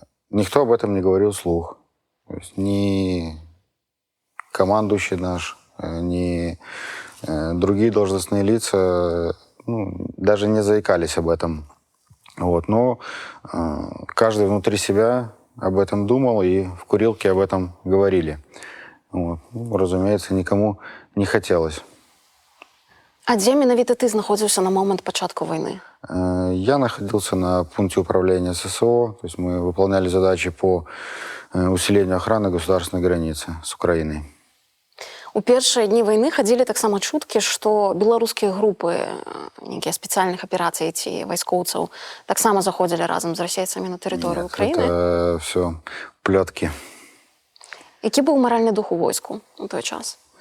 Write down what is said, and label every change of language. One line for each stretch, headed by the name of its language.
Russian: Никто об этом не говорил вслух. То есть ни командующий наш, ни другие должностные лица, ну, даже не заикались об этом. Вот. Но каждый внутри себя об этом думал, и в курилке об этом говорили. Вот. Ну, разумеется, никому не хотелось.
Belarusian: А дзе менавіта ты знаходзіўся на момент пачатку войны?
Russian: Я находился на пункте управления ССО. То есть мы выполняли задачи по усилению охраны государственной границы с Украиной.
Belarusian: У першыя дні вайны хадзілі таксама чуткі, што беларускія групы нейкія спецыяльных аперацый ці вайскоўцаў таксама заходзілі разам з расейцамі на тэрыторыю Украіны.
Russian: Это все плётки.
Belarusian: Які быў маральны дух у войску у той час?